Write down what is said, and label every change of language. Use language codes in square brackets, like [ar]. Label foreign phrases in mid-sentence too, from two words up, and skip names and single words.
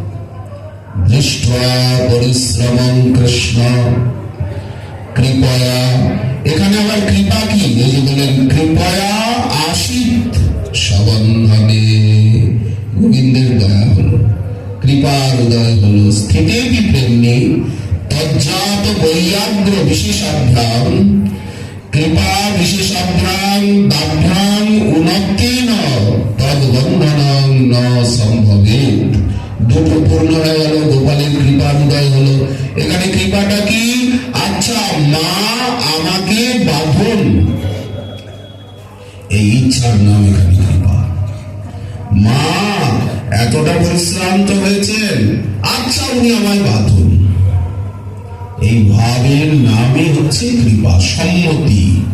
[sa] দৃষ্টা পরিশ্রমং কৃষ্ণ কৃপয়া। [bn] এখানে আবার কৃপা কি? এই যে বলেন [sa] কৃপয়া আশিত সবন্ধনে, [bn] গোবিন্দের দয়া হলো, কৃপার উদয় হলো। স্থিতে কি প্রেম নেই? [sa] তজ্জাত বৈয়াগ্র বিশেষাভ্যাম কৃপা বিশেষাভ্যাম দাভ্যাম উন্নতিন তদ্বন্ধনং ন সম্ভবেৎ। [bn] দুটো পূর্ণ হয়ে গেল, গোপালের কৃপার উদয় হলো। এখানে কৃপাটা কি? আচ্ছা, মা আমাকে বাঁধুন, এই ইচ্ছার নাম এখানে কৃপা। মা এতটা পরিশ্রান্ত হয়েছেন, আচ্ছা উনি আমায় বাঁধুন, এই ভাবের নামই হচ্ছে কৃপা, সম্মতি।